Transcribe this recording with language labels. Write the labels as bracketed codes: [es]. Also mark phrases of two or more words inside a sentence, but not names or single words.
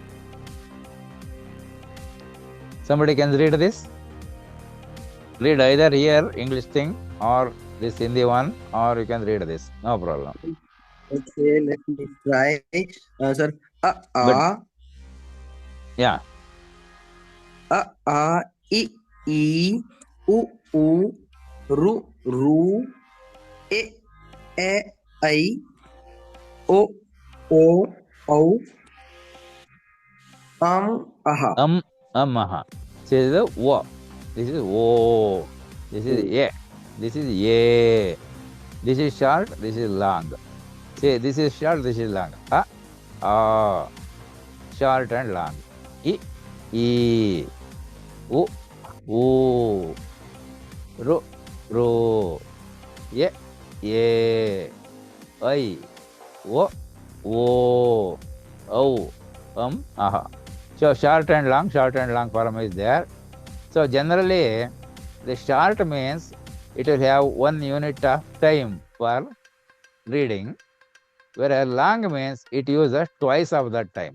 [en] Somebody can read this? Read either here English thing or this Hindi one, or you can read this. No problem. Okay, let me try. Sir, Yeah. [sa] I, u, ru, e, I, o, au, aha. [en] Aha. So, this is the O. This is O. This is A. This is A. This is short, this is long. See, this is short, this is long. Short and long. [sa] I, u, ru, ye, I, o, au, aha. [en] So, short and long form is there. So, generally, the short means it will have 1 unit of time for reading, whereas long means it uses twice of that time.